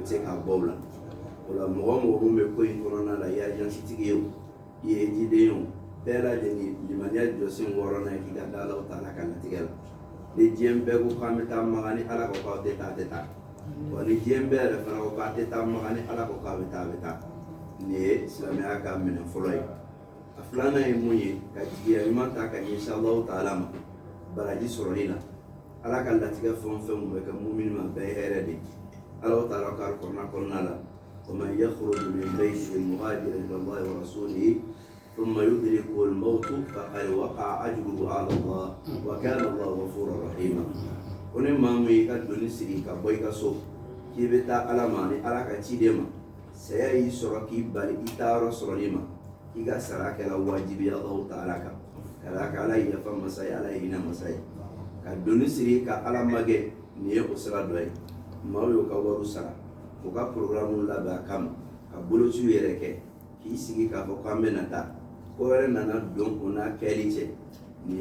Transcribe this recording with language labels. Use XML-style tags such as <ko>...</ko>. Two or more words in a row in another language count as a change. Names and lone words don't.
<bm>se k'a bɔ o la o la mɔgɔ mɔgɔ min bɛ ko in kɔnɔna la i ye ajansitigi ye o i ye jiden ye o bɛɛ lajɛlen limaniya jɔsen wɔɔrɔnan ye k'i ka da alaw taala ka latigɛ la ni diɲɛ bɛɛ ko k'an bɛ taa maga ni ala ko k'aw tɛ taa a tɛ taa wa ni diɲɛ bɛɛ yɛrɛ fana ko k'a tɛ taa maga ni ala ko k'a bɛ taa a bɛ taa nin ye silamɛya ka minɛ fɔlɔ ye a filanan ye mun ye ka jigiya ɲuman ta ka ɲɛsin Alahu taala ma baraji sɔrɔli la ala ka latigɛ fɛn o fɛn mun bɛ kɛ mumini ma bɛɛ ye hɛrɛ de Alahu taala ka kɔnɔna la</bm> <ar>ومن يخرج من بيته مهاجرا الى الله ورسوله ثم يدركه الموت فقد وقع اجره على الله وكان الله غفورا رحيما</ar> <bm>oni maa min ka doni sigi ka bɔ i ka so k'i bɛ taa ala ma ni ala ka ciden ma saya y'i sɔrɔ k'i bali i taa yɔrɔ sɔrɔli ma k'i ka sara kɛla wajibi Alahu taala kan ka d'a kan ala ye yafa masa ye ala ye hinɛ masa ye ka doni sigi ka ala magɛ nin ye o sira dɔ ye maaw y'u ka wariw sara u ka programme labɛn a kama ka bolociw yɛrɛ kɛ k'i sigi k'a fɔ k'an bɛna taa ko wɛrɛ nana don o n'a kɛli cɛ nin</bm>